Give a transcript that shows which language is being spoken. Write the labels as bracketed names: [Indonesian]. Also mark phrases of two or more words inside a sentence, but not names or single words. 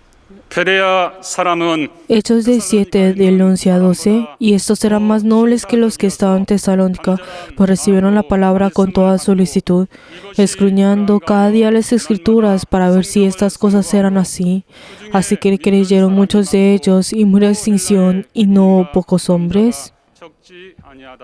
[Korean] 베레아 사람은 [Spanish] Hechos 17 del 11 a 12, y estos eran más nobles que los que estaban en Tesalónica, pues recibieron la palabra con toda solicitud, escudriñando cada día las Escrituras para ver si estas cosas eran así. Así que creyeron muchos de ellos, y murió distinción, y no pocos hombres. [Korean] 적지 아니하다.